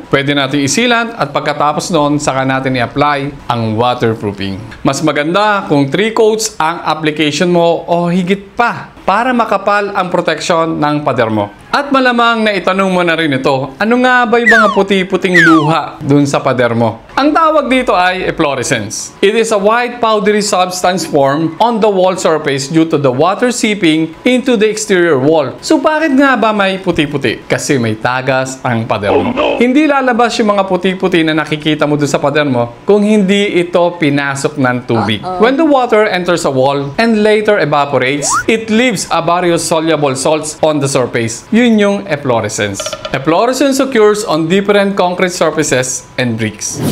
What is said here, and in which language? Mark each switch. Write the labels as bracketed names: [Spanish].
[Filipino] Pwede natin isilan at pagkatapos noon, saka natin i-apply ang waterproofing. Mas maganda kung 3 coats ang application mo o higit pa para makapal ang protection ng pader mo. At malamang na itanong mo na rin ito, ano nga ba yung mga puti-puting luha dun sa pader mo? Ang tawag dito ay efflorescence. [English] It is a white powdery substance formed on the wall surface due to the water seeping into the exterior wall. [Filipino] So bakit nga ba may puti-puti? Kasi may tagas ang pader mo. Hindi lalabas yung mga puti-puti na nakikita mo dun sa pader mo kung hindi ito pinasok ng tubig. [English] When the water enters a wall and later evaporates, it leaves a various soluble salts on the surface. [Filipino] Yun yung [English] efflorescence. Efflorescence occurs on different concrete surfaces and bricks.